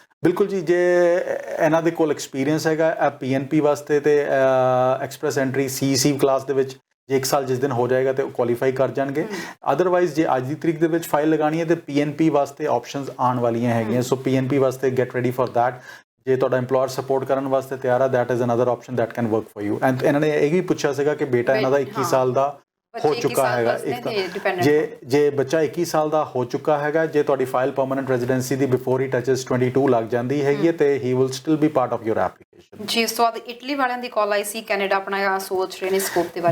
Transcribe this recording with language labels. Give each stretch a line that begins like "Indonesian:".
Punjabi: ਬਿਲਕੁਲ ਜੀ, ਜੇ ਇਹਨਾਂ ਦੇ ਕੋਲ ਐਕਸਪੀਰੀਅੰਸ ਹੈਗਾ PNP ਵਾਸਤੇ ਤੇ ਐਕਸਪ੍ਰੈਸ ਐਂਟਰੀ CEC ਕਲਾਸ ਦੇ ਵਿੱਚ ਜੇ 1 ਸਾਲ ਜਿਸ ਦਿਨ ਹੋ ਜਾਏਗਾ ਤੇ ਉਹ ਕੁਆਲੀਫਾਈ ਕਰ ਜਾਣਗੇ। ਅਦਰਵਾਈਜ਼ ਜੇ ਅੱਜ ਦੀ ਤਰੀਕ ਦੇ ਵਿੱਚ ਫਾਈਲ ਲਗਾਉਣੀ ਹੈ ਤੇ PNP ਵਾਸਤੇ ਆਪਸ਼ਨਸ ਆਉਣ ਵਾਲੀਆਂ ਹੈਗੀਆਂ, ਸੋ PNP ਵਾਸਤੇ
English: Get ready for that.
Punjabi: ਜੇ ਤੁਹਾਡਾ EMPLOYER ਸਪੋਰਟ ਕਰਨ ਵਾਸਤੇ ਤਿਆਰ ਆ,
English: that is another option that can work for you।
Punjabi: And ਇਹਨਾਂ ਨੇ ਇਹ ਵੀ ਪੁੱਛਿਆ ਸੀਗਾ ਕਿ ਬੇਟਾ ਇਹਨਾਂ ਦਾ 21 ਸਾਲ ਦਾ ਹੋ ਚੁੱਕਾ ਹੈਗਾ। ਜੇ ਬੱਚਾ 21 ਸਾਲ ਦਾ ਹੋ ਚੁੱਕਾ ਹੈਗਾ, ਜੇ ਤੁਹਾਡੀ ਫਾਈਲ ਪਰਮਨੈਂਟ ਰੈਜ਼ੀਡੈਂਸੀ ਦੀ ਬਿਫੋਰ ਹੀ ਟੱਚਸ 22 ਲੱਗ ਜਾਂਦੀ ਹੈਗੀ ਤੇ
English: He will still be part of your application.
Punjabi: ਜੀ ਇਸ ਤੋਂ ਬਾਅਦ ਇਟਲੀ ਵਾਲਿਆਂ ਦੀ ਕਾਲ ਆਈ ਸੀ, ਕੈਨੇਡਾ ਆਪਣਾ ਸੋਚ ਰਹੇ ਨੇ ਸਕੋਪ ਦੇ ਬਾਰੇ।